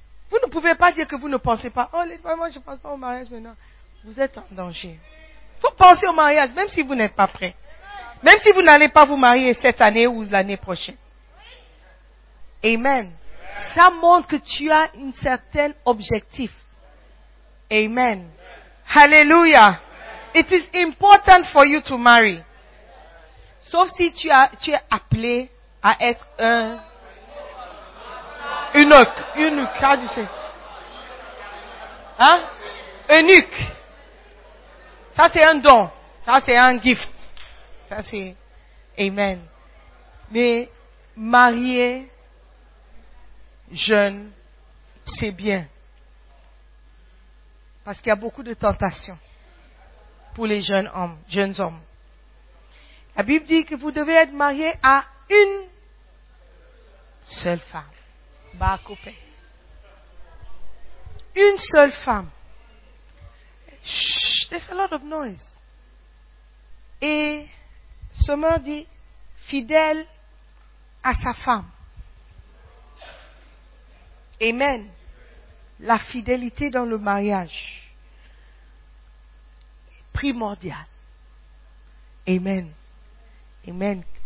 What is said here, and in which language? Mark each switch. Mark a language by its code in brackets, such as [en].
[fr] Vous ne pouvez pas dire que vous ne pensez pas. Oh, les femmes, moi, je ne pense pas au mariage maintenant. Vous êtes en danger. Il faut penser au mariage, même si vous n'êtes pas prêt. Même si vous n'allez pas vous marier cette année ou l'année prochaine. Amen. Ça montre que tu as un certain objectif. Amen. Hallelujah. [en] It is important for you to marry. [fr] Sauf si tu es appelé à être un... Eunuque, [en] how do you say? [fr] Hein? Eunuque. Ça, c'est un don. Ça, c'est un gift. Ça, c'est... Amen. Mais marié, jeune, c'est bien. Parce qu'il y a beaucoup de tentations pour les jeunes hommes. La Bible dit que vous devez être marié à une seule femme. Bah, coupé. Une seule femme. [en] Chut, there's a lot of noise. [fr] Et Sommer dit fidèle à sa femme. Amen. La fidélité dans le mariage est primordiale. Amen. Amen.